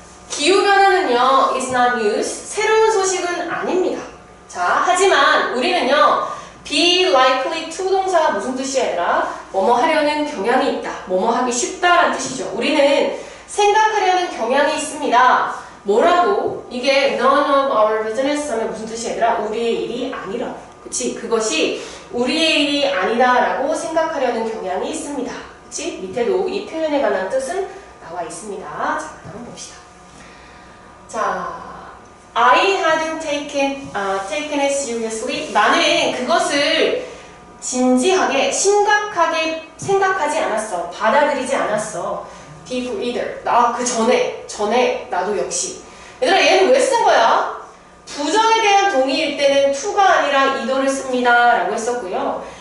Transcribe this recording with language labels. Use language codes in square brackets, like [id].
[ko] 기후변화는요, is not news. 새로운 소식은 아닙니다. 자, 하지만 우리는요, be likely to 동사가 무슨 뜻이야, 얘들아? 뭐뭐 하려는 경향이 있다. 뭐뭐 하기 쉽다라는 뜻이죠. 우리는 생각하려는 경향이 있습니다. 뭐라고? 이게 none of our business 하면 무슨 뜻이야, 얘들아? 우리의 일이 아니라고. 그치? 그것이 우리의 일이 아니다라고 생각하려는 경향이 있습니다. 그치? 밑에도 이 표현에 관한 뜻은 나와 있습니다. 자, 그럼 봅시다. [en] 자, I hadn't taken it seriously. [ko] 나는 그것을 진지하게, 심각하게 생각하지 않았어. 받아들이지 않았어. Before either. 그 전에 나도 역시. 얘들아, 얘는 왜 쓴 거야? 부정에 대한 동의일 때는 to가 아니라 either를 씁니다. 라고 했었고요.